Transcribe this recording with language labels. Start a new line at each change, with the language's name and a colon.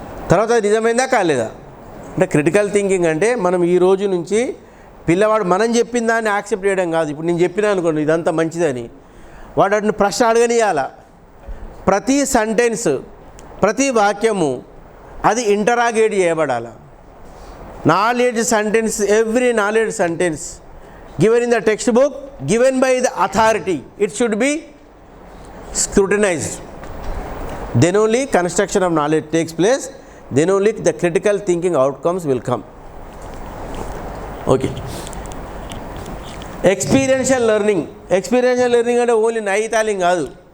Telugu: తర్వాత అది నిజమైందా కాలేదా? అంటే క్రిటికల్ థింకింగ్ అంటే మనం ఈ రోజు నుంచి పిల్లవాడు మనం చెప్పిన దాన్ని యాక్సెప్ట్ చేయడం కాదు. ఇప్పుడు నేను చెప్పినా అనుకోండి ఇదంతా మంచిదని, వాడు వాటిని ప్రశ్న అడగనియాల. ప్రతి సెంటెన్స్, ప్రతి వాక్యము అది ఇంటరాగేట్ చేయబడాలి.
English: Knowledge sentence, every knowledge sentence given in the textbook, given by the authority, it should be scrutinized. Then only construction of knowledge takes place, then only the critical thinking outcomes will come. Okay.
Telugu: Experiential learning అంటే only నైతాలింగ్ కాదు.